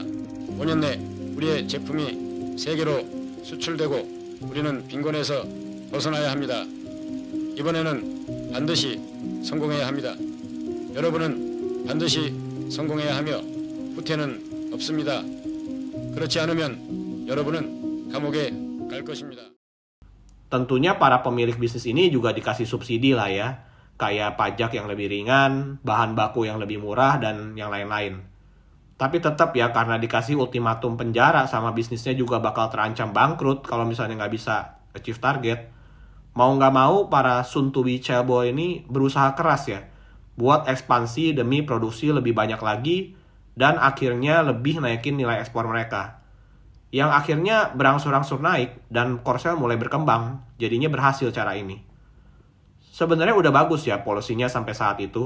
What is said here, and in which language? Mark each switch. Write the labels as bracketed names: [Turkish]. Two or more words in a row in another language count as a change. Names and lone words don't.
[Korean] 5년 내 우리의 제품이 세계로 수출되고 우리는 빈곤에서 벗어나야 합니다. 이번에는 반드시 성공해야 합니다. 여러분은 반드시 성공해야 하며 후퇴는 없습니다. 그렇지 않으면 여러분은 감옥에 갈 것입니다. [Indonesian] Tentunya para pemilik bisnis ini juga dikasih subsidi lah ya, kayak pajak yang lebih ringan, bahan baku yang lebih murah, dan yang lain-lain. Tapi tetap ya, karena dikasih ultimatum penjara sama bisnisnya juga bakal terancam bangkrut kalau misalnya nggak bisa [English] achieve target. [Indonesian] Mau nggak mau, para [English] soon-to-be [Indonesian] cebol ini berusaha keras ya, buat ekspansi demi produksi lebih banyak lagi, dan akhirnya lebih naikin nilai ekspor mereka. Yang akhirnya berangsur-angsur naik, dan Korsel mulai berkembang, jadinya berhasil cara ini. Sebenarnya udah bagus ya polisinya sampai saat itu.